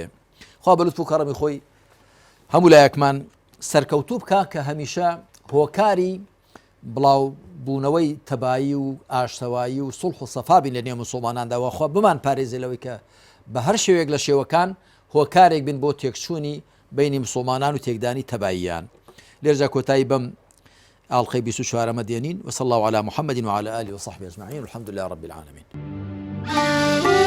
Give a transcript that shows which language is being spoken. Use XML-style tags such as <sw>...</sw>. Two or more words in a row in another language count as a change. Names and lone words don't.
<ckb>خوا بە لوتف و کەڕەمی خۆی هەموو لایەکمان سەرکەوتوو بکە کە هەمیشە هۆکاری بڵاو بوونەوەی تەبایی و ئاشتەوایی و سڵح و سەفابین لە نێو موسڵمانانداوە خوا بمان پارێزێلەوەی کە بە هەر شێوێک لە شێوەکان هۆکارێک بن بۆ تێکچوونی بینی موسڵمانان و تێکدانی تەباییان. لێرجا کۆتایی بەم ئاڵلقەی 24 دێنین</ckb> <ar>وصلى الله على محمد وعلى آله وصحبه أجمعين والحمد لله رب العالمين.</ar>